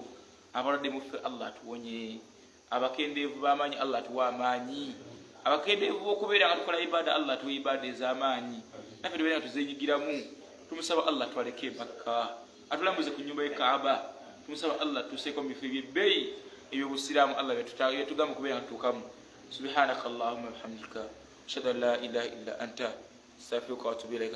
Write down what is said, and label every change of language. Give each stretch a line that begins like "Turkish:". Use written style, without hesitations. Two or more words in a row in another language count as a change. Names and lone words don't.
Ganda: Abalwadde muffe Allah atuwonye, abakendeevu b'amaanyi Allah atuwa amaanyi, abakendeevu b'okubeera nga tukola ibaada Allah atuwa ibaada ez'amaanyi, naffe tubeera nga tuzeenyigiramu. Tumusaba Allah twaleke Makka, atulambuze ku nnyumba y'Ekaaba. Tumusaba Allah tuseeko mu bifo eby'ebbeeyi eby'obusiraamu Allah byetugamba okubeera nga tutuukamu.
Arabic: سبحانك اللهم وبحمدك أشهد أن لا إله إلا أنت أستغفرك وأتوب إليك.